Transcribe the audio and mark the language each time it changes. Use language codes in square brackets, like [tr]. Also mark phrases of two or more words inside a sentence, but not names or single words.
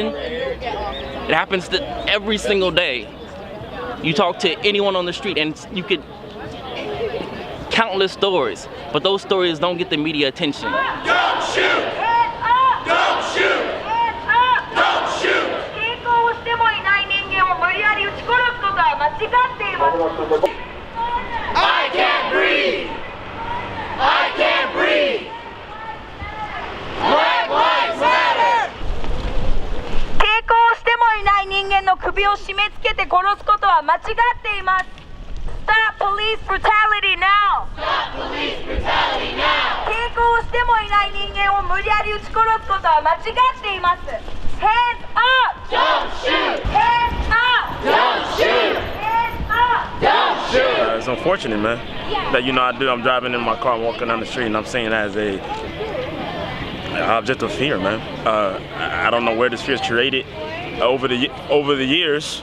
[en] It happens every single day. You talk to anyone on the street, and you could. Countless stories, but those stories don't get the media attention. Don't shoot! Hands up! Don't shoot! Hands up! Don't shoot! [ja] 抵抗をしてもいない人間を無理やり撃ち殺すことは間違っています。 [en] I can't breathe! I can't breathe! Black lives matter! [ja] 抵抗をしてもいない人間の首を締め付けて殺すことは間違っています。 [en] Stop police brutality now! Stop police brutality now! [ja] 抵抗をしてもいない人間を無理やり撃ち殺すことは間違っています。 [en] Hands up! Don't shoot! Hands up! Don't shoot! Hands up! Don't it's unfortunate, man. That I'm driving in my car, I'm walking down the street, and I'm seeing that as a object of fear, man. I don't know where this fear is created over the years.